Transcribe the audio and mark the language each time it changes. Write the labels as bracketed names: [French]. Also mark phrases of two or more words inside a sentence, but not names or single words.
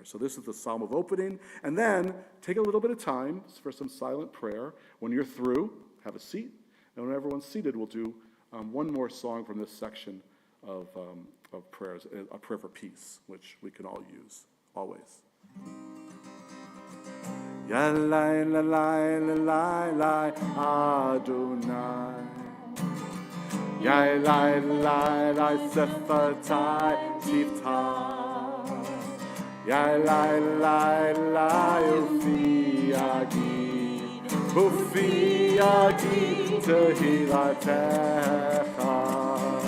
[English] So this is the Psalm of Opening. And then take a little bit of time for some silent prayer. When you're through, have a seat. And when everyone's seated, we'll do one more song from this section of prayers, a prayer for peace, which we can all use, always. Ya lai la lai la lai lai Adonai. Ya lai la lai [Hebrew] שפתי תפתח. Ya lai la lai ופי אגי ופי יגיד תהלתך.